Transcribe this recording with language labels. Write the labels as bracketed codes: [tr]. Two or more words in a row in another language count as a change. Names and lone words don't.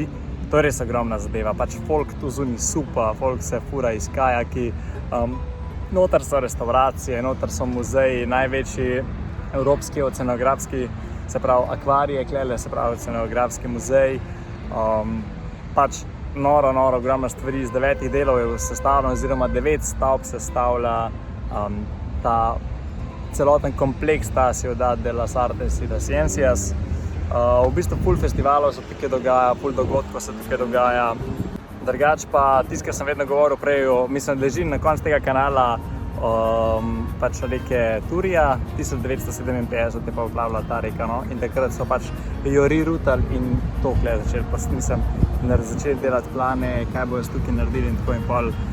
[sl] To je res ogromna zadeva, pač folk tu zunaj supa, folk se fura iz kajaki, noter so restauracije, noter so muzeji, največji evropski oceanografski, se pravi akvarije, klele, se pravi oceanografski muzej, pač noro, ogromna stvari, iz 9 delov je sestavljeno, oziroma 9 stavb sestavlja ta celoten kompleks, ta Ciudad de las Artes y las Ciencias. V bistvu ful festivalov se tukaj dogaja, ful dogodkov se tukaj dogaja. Drugač pa, tisto, kar sem vedno govoril prej, mislim, leži na koncu tega kanala pač reke Turia, 1957 je pa poplavila ta reka, no, in takrat so pač jo rirutali in to začeli, pa mislim, začeli delati plane, kaj bojo tukaj naredili in tako in pol.